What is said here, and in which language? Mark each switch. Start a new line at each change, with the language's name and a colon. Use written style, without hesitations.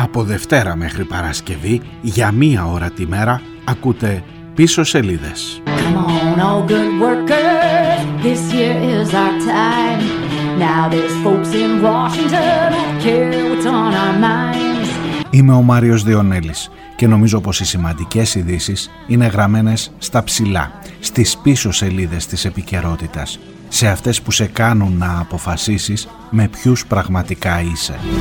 Greek: Δευτέρα μέχρι Παρασκευή, για μία ώρα τη μέρα, ακούτε πίσω σελίδες.
English: Come on, all good workers, this year is our time. Now there's folks in Washington who care what's on our minds.
Greek: Είμαι ο Μάριος Διονέλης και νομίζω πως οι σημαντικές ειδήσεις είναι γραμμένες στα ψηλά, στις πίσω σελίδες της επικαιρότητας. Σε αυτές που σε κάνουν να αποφασίσεις με ποιους πραγματικά είσαι.